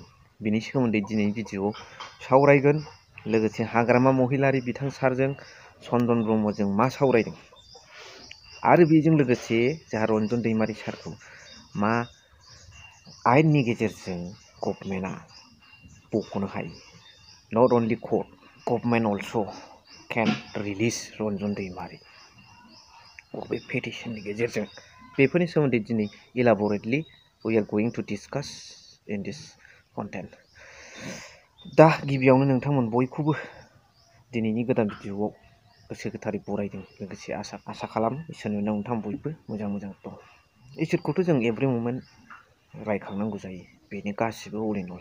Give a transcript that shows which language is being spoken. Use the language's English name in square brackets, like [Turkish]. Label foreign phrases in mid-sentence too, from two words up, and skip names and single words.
[Bodo] बिनि सोमोन्दै दिनैनि भिडिअ'आव सावरायगोन। लोगोसे हाग्रामा महिलारि बिथां सारजों चन्दन ब्रह्मजों मा सावरायदों आरो बेजों लोगोसे जोंहा रन्जन दैमारि सारखौ मा आयेननि गेजेरजों गभर्नमेन्टआ बख'नो हायो। [English] not only court, government also can release रन्जन दैमारि बे पेटिशननि गेजेरजों। बेफोरनि सोमोन्दै दिनै elaborately we are going to discuss in this content. [Bodo] दा गिबियावनो नोंथांमोन बयखौबो दिनैनि गोदान भिडिअ'आव गोसो गोथारै बरायदों। लोगोसे आसा खालामो इसोरनि अननायाव नोंथां बयबो मोजां दं। इसोरखौथ' जों [English] every moment [Bodo] रायखांनांगौ जायो, बेनो गासिबो [English] all in all.